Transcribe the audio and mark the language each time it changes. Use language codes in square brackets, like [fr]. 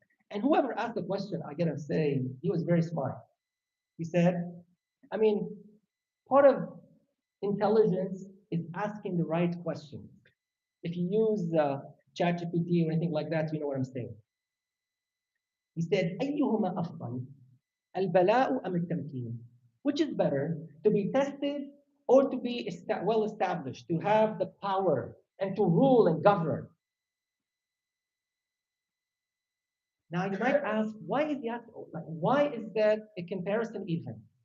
[en] And whoever asked the question, I gotta say, he was very smart. He said, part of intelligence is asking the right question. If you use ChatGPT or anything like that, you know what I'm saying. He said, [ar] أيهما أفضل البلاء أم التمكين? [en] Which is better, to be tested or to be well established, to have the power and to rule and govern? Now you might ask, why is that a comparison even?